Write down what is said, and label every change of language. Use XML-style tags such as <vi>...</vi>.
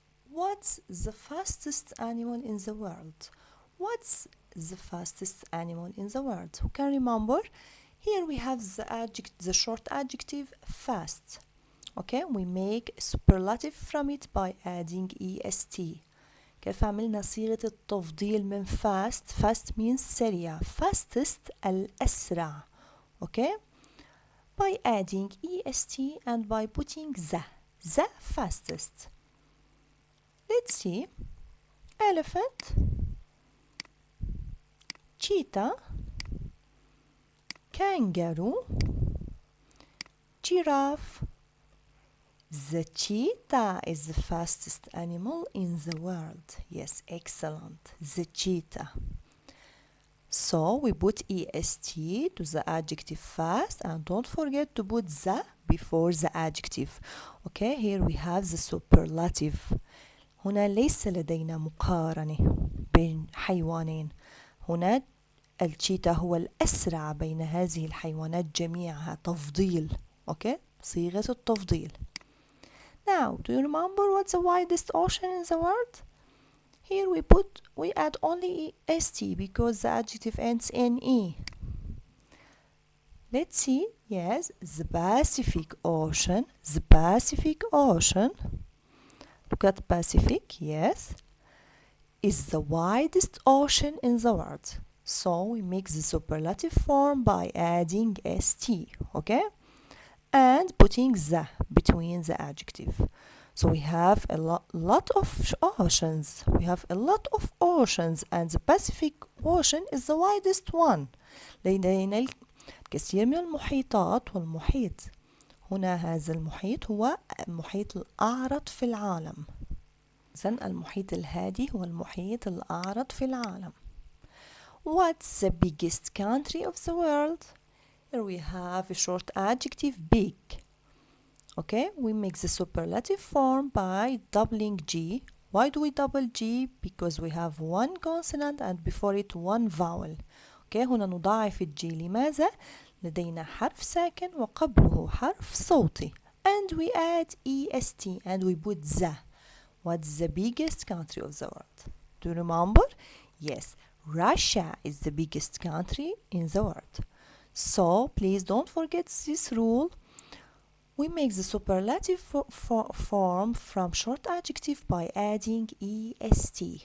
<en>What's the fastest animal in the world? What's the fastest animal in the world? Who can remember? Here we have the short adjective fast. Okay, we make superlative from it by adding est.</en> <ar>كيف عملنا صيغة التفضيل من fast.</ar> <en>Fast means سريع. Fastest الأسرع. Okay, by adding est and by putting the fastest. Let's see. Elephant, cheetah, kangaroo, giraffe. The cheetah is the fastest animal in the world. Yes, excellent. The cheetah. So we put est to the adjective fast and don't forget to put the before the adjective. Okay, here we have the superlative.</en> <ar>هنا ليس لدينا مقارنة بين حيوانين. هنا الشيتا هو الأسرع بين هذه الحيوانات جميعها. تفضيل. Okay, صيغة التفضيل.</ar> <en>Now, do you remember what's the widest ocean in the world? Here we add only est because the adjective ends in e. Let's see. Yes, the Pacific Ocean. The Pacific Ocean. Look at Pacific. Yes, is the widest ocean in the world. So we make the superlative form by adding st. Okay, and putting the between the adjective. So we have a lot of oceans. We have a lot of oceans and the Pacific Ocean is the widest one.</en> <ar>لدينا الكثير من المحيطات والمحيط. هنا هذا المحيط هو المحيط الأعرض في العالم. إذن المحيط الهادي هو المحيط الأعرض في العالم.</ar> <en>What's the biggest country of the world? Here we have a short adjective big. Okay, we make the superlative form by doubling G. Why do we double G? Because we have one consonant and before it one vowel. Okay,</en> <ar>هنا نضاعف الجي. لماذا؟ لدينا حرف ساكن وقبله حرف صوتي.</ar> <en>And we add est and we put the. What's the biggest country of the world? Do you remember? Yes, Russia is the biggest country in the world. So please don't forget this rule. We make the superlative form from short adjective by adding est.</en>